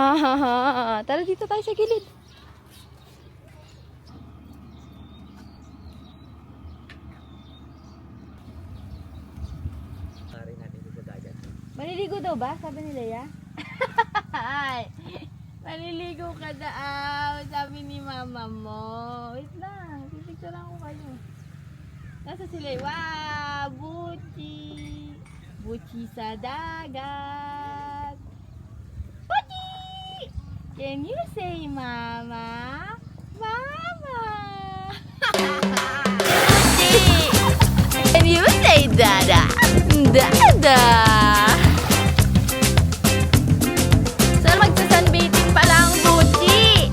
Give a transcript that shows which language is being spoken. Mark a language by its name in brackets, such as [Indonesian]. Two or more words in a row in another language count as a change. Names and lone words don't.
[Filipino] Tara dito tayo sa gilid. Maliligo daw ba? Sabi ni Leia. Ay, maliligo ka daw. Sabi ni mama mo. Wait lang. Pipicturean ko kayo. Nasa si Leia. Wow! Buchi! Buchi sa dagat. Buchi! [English] Can you say mama? Mama! Buchi! Can you say dada? Dada! [Filipino] Saan magsasunbathing pa lang, Buchi?